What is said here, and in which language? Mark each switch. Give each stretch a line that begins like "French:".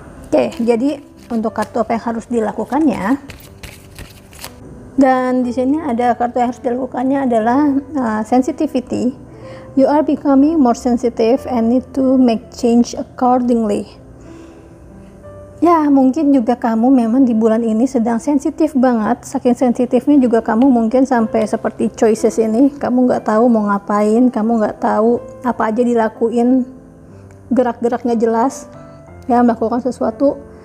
Indonesian: Oke, jadi untuk kartu apa yang harus dilakukannya, dan di sini ada kartu yang harus dilakukannya adalah sensitivity.
English: You are becoming more sensitive and need to make change accordingly.
Indonesian: Ya, mungkin juga kamu memang di bulan ini sedang sensitif banget. Saking sensitifnya juga kamu mungkin sampai seperti choices ini, kamu nggak tahu mau ngapain, kamu nggak tahu apa aja dilakuin, gerak-geraknya jelas, ya melakukan sesuatu.